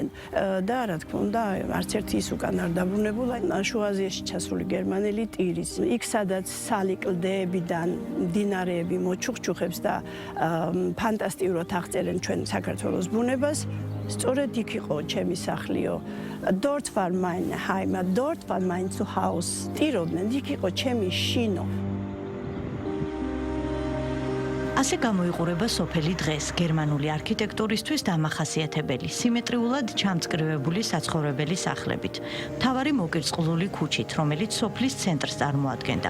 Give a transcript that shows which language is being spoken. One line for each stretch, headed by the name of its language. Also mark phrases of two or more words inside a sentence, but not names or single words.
Georgian: და რა თქმა უნდა, არც ერთი ის უკან არ დაბრუნებულა. შუა აზიაში ჩასული გერმანელი ტირის. იქ სადაც კლდეებიდან მდინარეები მოჩუქჩუხებს და ფანტასტიურად აღწერენ ჩვენ საქართველოს ბუნებას. სწორედ იქ იყო ჩემი სახლიო.
German: Dort war mein Heimat, dort war mein Zuhause.
Georgian: ტიროდნენ, იქ იყო ჩემი შინო. ასე გამოიყურება სოფელი დღეს გერმანული არქიტექტურისთვის დამახასიათებელი, სიმეტრიულად ჩამწკრივებული საცხოვრებელი სახლებით. მთავარი მოკირწყლული ქუჩით, რომელიც სოფლის ცენტრს წარმოადგენდა.